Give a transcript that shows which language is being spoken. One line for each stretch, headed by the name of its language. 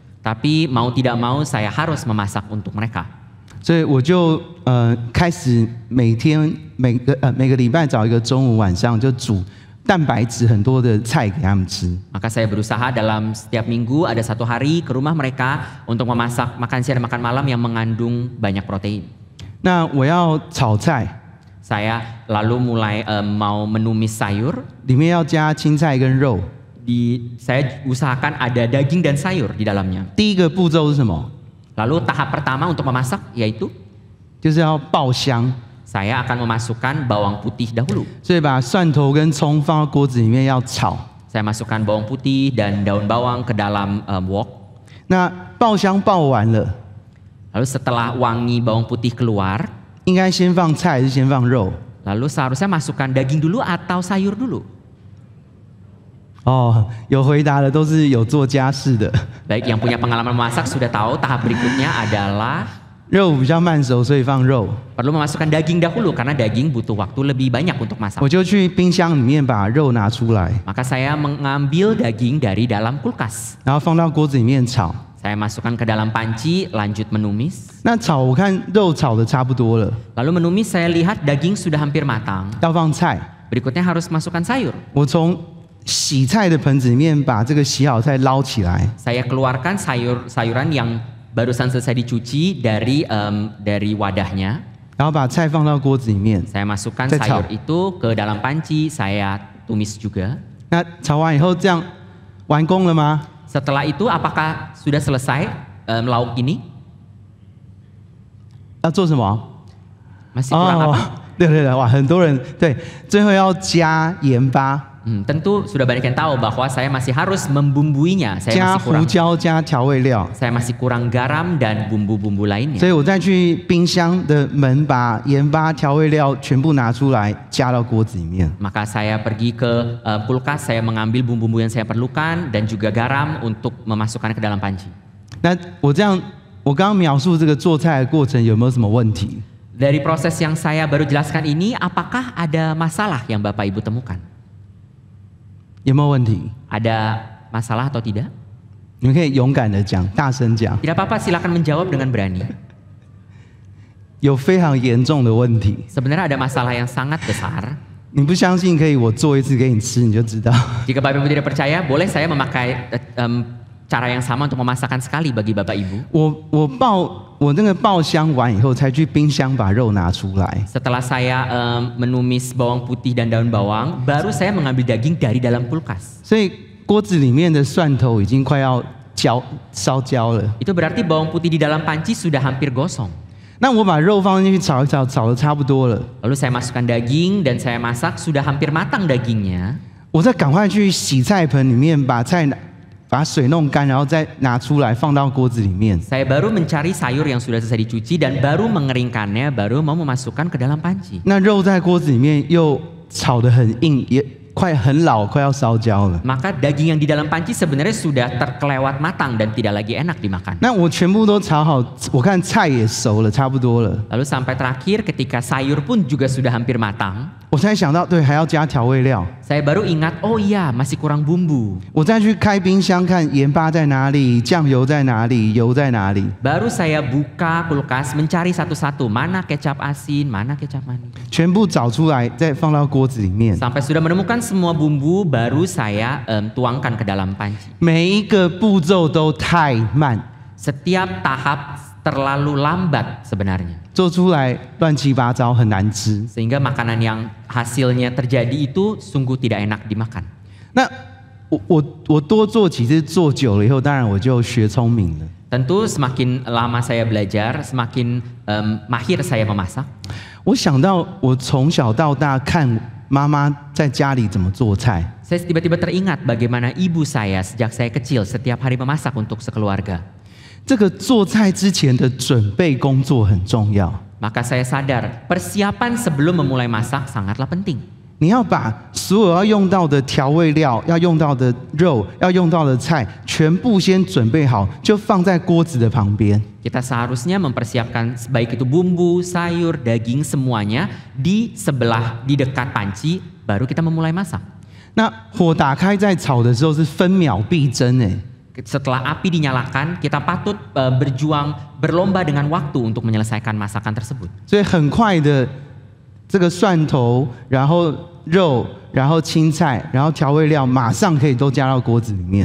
Indonesian: Tapi mau tidak mau saya harus memasak untuk mereka.
Chinese: 所以我就开始每个礼拜找一个中午晚上就煮蛋白质很多的菜给他们吃。
Indonesian: Maka saya berusaha dalam setiap minggu ada 1 hari ke rumah mereka untuk memasak makan siang dan makan malam yang mengandung banyak protein.
Chinese: 那我要炒菜，
Indonesian: Saya lalu mulai mau menumis sayur.
Chinese: 里面要加青菜跟肉。
Indonesian: Saya usahakan ada daging dan sayur di dalamnya.
Chinese: 第一个步骤是什么？
Indonesian: Lalu tahap pertama untuk memasak yaitu
Chinese: 就是要爆香，
Indonesian: saya akan memasukkan bawang putih dahulu.
Chinese: 所以把蒜头跟葱放到锅子里面要炒。
Indonesian: Saya masukkan bawang putih dan daun bawang ke dalam wok.
Chinese: 那爆香爆完了，
Indonesian: Lalu setelah wangi bawang putih keluar,
Chinese: 应该先放菜还是先放肉？
Indonesian: lalu seharusnya masukkan daging dulu atau sayur dulu?
Chinese: 哦，有回答的都是有做家事的。
Indonesian: Baik, yang punya pengalaman memasak sudah tahu tahap berikutnya adalah
Chinese: 肉比较慢熟，所以放肉。
Indonesian: perlu memasukkan daging dahulu karena daging butuh waktu lebih banyak untuk masak.
Chinese: 我就去冰箱里面把肉拿出来，
Indonesian: Maka saya mengambil daging dari dalam kulkas.
Chinese: 然后放到锅子里面炒。
Indonesian: Saya masukkan ke dalam panci, lanjut menumis.
Chinese: 那炒我看肉炒的差不多了，
Indonesian: Lalu menumis saya lihat daging sudah hampir matang.
Chinese: 要放菜。
Indonesian: Berikutnya harus masukkan sayur.
Chinese: 我从洗菜的盆子里面把这个洗好菜捞起来，
Indonesian: Saya keluarkan sayuran yang barusan selesai dicuci dari wadahnya.
Chinese: 然后把菜放到锅子里面。
Indonesian: Saya masukkan Saya sayur tahu. itu ke dalam panci, saya tumis juga.
Chinese: 那炒完以后，这样完工了吗？
Indonesian: Setelah itu apakah sudah selesai lauk ini?
Chinese: 要做什么？
Indonesian: Masih kurang apa?
Chinese: 对对对，哇，很多人对，最后要加盐巴、
Indonesian: Tentu sudah banyak yang tahu bahwa saya masih harus membumbuinya.
Chinese: 加胡椒、加调味料。
Indonesian: Saya masih kurang garam dan bumbu-bumbu lainnya.
Chinese: 以我再去冰箱的门把盐巴、调味料全部拿出来，加到锅子里面。
Indonesian: Maka saya pergi ke kulkas, saya mengambil bumbu-bumbu yang saya perlukan dan juga garam untuk memasukkan ke dalam panci.
Chinese: 那我这样，我刚刚描述这个做菜的过程有没有什么问题？
Indonesian: Dari proses yang saya baru jelaskan ini, apakah ada masalah yang Bapak Ibu temukan?
Chinese: 有没有问题？
Indonesian: Ada masalah atau tidak?
Chinese: 你们可以勇敢的讲，大声讲。
Indonesian: Tidak apa-apa, silakan menjawab dengan berani.
Chinese: 有非常严重的问题，
Indonesian: Sebenarnya ada masalah yang sangat besar.
Chinese: 你不相信可以我做一次给你吃，你就知道。
Indonesian: Jika Bapak Ibu tidak percaya, boleh saya memakai cara yang sama untuk memasakkan sekali bagi Bapak Ibu.
Chinese: 我那个爆香完以后，才去冰箱把肉拿出来。
Indonesian: Setelah saya menumis bawang putih dan daun bawang, baru saya mengambil daging dari dalam kulkas.
Chinese: 所以锅子里面的蒜头已经快要烧焦了。
Indonesian: Itu berarti bawang putih di dalam panci sudah hampir gosong.
Chinese: 那我把肉放进去炒一炒，炒的差不多了，
Indonesian: Lalu saya masukkan daging dan saya masak, sudah hampir matang dagingnya.
Chinese: 我再赶快去洗菜盆里面把水弄干，然后再拿出来放到锅子里面。
Indonesian: Saya baru mencari sayur yang sudah selesai dicuci dan baru mengeringkannya, baru mau memasukkan ke dalam panci.
Chinese: 那肉在锅子里面又炒得很硬，很老，快要烧焦了。
Indonesian: maka daging yang di dalam panci sebenarnya sudah terkelewat matang dan tidak lagi enak dimakan.
Chinese: 那我全部都炒好，我看菜也熟了，差不多了。
Indonesian: Lalu sampai terakhir ketika sayur pun juga sudah hampir matang,
Chinese: 我才想到，对，还要加调味料。
Indonesian: saya baru ingat, oh iya masih kurang bumbu.
Chinese: 我再去开冰箱看盐巴在哪里，酱油在哪里，油在哪里。
Indonesian: Baru saya buka kulkas mencari satu-satu mana kecap asin, mana kecap manis.
Chinese: 全部找出来，再放到锅子里面。
Indonesian: Sampai sudah menemukan semua bumbu, baru saya tuangkan ke dalam panci.
Chinese: 每一个步骤都太慢，
Indonesian: Setiap tahap terlalu lambat sebenarnya.
Chinese: 做出来乱七八糟，很难吃。
Indonesian: Sehingga makanan yang hasilnya terjadi itu sungguh tidak enak dimakan.
Chinese: 那我多做几次，做久了以后，当然我就学聪明了。
Indonesian: Tentu semakin lama saya belajar, semakin mahir saya memasak.
Chinese: 我想到我从小到大看妈妈在家里怎么做菜，
Indonesian: Saya tiba-tiba teringat bagaimana ibu saya sejak saya kecil setiap hari memasak untuk sekeluarga.
Chinese: 这个做菜之前的准备工作很重要。
Indonesian: Maka saya sadar persiapan sebelum memulai masak sangatlah penting.
Chinese: 你要把所有要用到的调味料、要用到的肉、要用到的菜，全部先准备好，就放在锅子的旁边。
Indonesian: Kita seharusnya mempersiapkan baik itu bumbu, sayur, daging semuanya di sebelah, di dekat panci, baru kita memulai masak.
Chinese: 那火打开在炒的时候是分秒必争哎。
Indonesian: Setelah api dinyalakan, kita patut berjuang, berlomba dengan waktu untuk menyelesaikan masakan tersebut.
Chinese: 所以很快的，这个蒜头，然后肉，然后青菜，然后调味料，马上可以都加到锅子里面。